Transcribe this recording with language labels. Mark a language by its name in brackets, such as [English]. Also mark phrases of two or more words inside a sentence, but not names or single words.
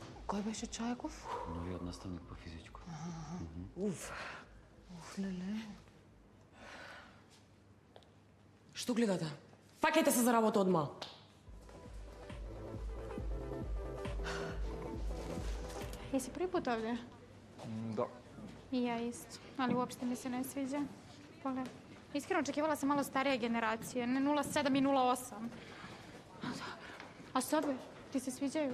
[Macedonian] Кој беше Чајков? Новиот наставник по физичко. Уф, леле. Што гледате? Фаќајте се за работа одма. [Bosnian] Jesi prvi put ovdje? Da. I ja isto, ali uopšte mi se ne sviđa. Pogledaj, iskreno očekivala sam malo starije generacije, ne 07 i 08. A dobro. A sobe, ti se sviđaju?